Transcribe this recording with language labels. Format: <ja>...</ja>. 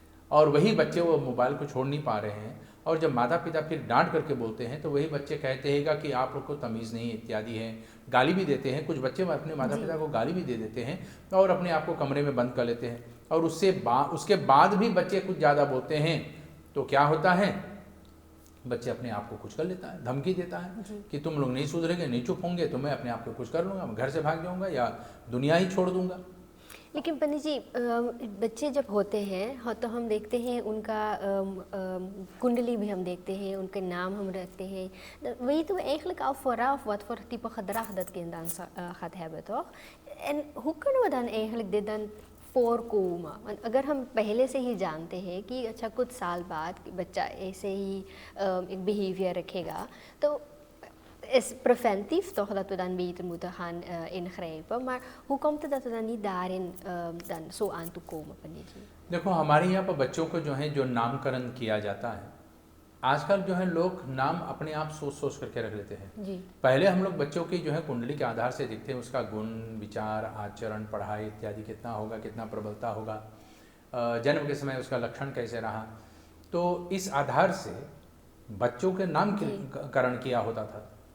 <hi>और वही बच्चे वो मोबाइल को छोड़ नहीं पा रहे हैं और जब माता पिता फिर डांट करके बोलते हैं तो वही बच्चे कहते हैं कि आप लोग को तमीज़ नहीं इत्यादि है, गाली भी देते हैं। कुछ बच्चे अपने माता पिता को गाली भी दे देते हैं और अपने आप को कमरे में बंद कर लेते हैं और उसके बाद भी बच्चे कुछ ज़्यादा बोलते हैं तो क्या होता है, बच्चे अपने आप को कुछ कर लेता है, धमकी देता है कि तुम लोग नहीं सुधरेंगे, नहीं चुप होंगे तो मैं अपने आप को कुछ कर लूँगा, मैं घर से भाग जाऊँगा या दुनिया ही छोड़ दूँगा। लेकिन पंडित जी, बच्चे जब होते हैं तो हम देखते हैं उनका कुंडली भी हम देखते हैं, उनके नाम हम रखते हैं.</hi> <nl>Weet we eigenlijk al vooraf wat voor type gedrag dat kind dan gaat hebben, toch? En hoe kunnen we dan eigenlijk dit dan voorkomen?</nl> <hi>Want अगर हम पहले से ही जानते हैं कि अच्छा कुछ साल बाद बच्चा ऐसे ही एक behavior रखेगा, तो</hi> <nl>is preventief toch dat we dan beter moeten gaan ingrijpen. Maar hoe komt het dat we dan niet daarin dan zo aan toe komen, पंडित जी?</nl> <hi>देखो हमारे यहाँ पर बच्चों को जो है जो नामकरण किया जाता है, आजकल जो है लोग नाम अपने आप सोच सोच करके रख लेते हैं जी. पहले हम लोग बच्चों की जो है कुंडली के आधार से देखते हैं उसका गुण, विचार, आचरण, पढ़ाई इत्यादि कितना होगा, कितना प्रबलता होगा, जन्म के समय उसका लक्षण कैसे रहा, तो इस आधार से बच्चों के नामकरण किया होता था।</hi>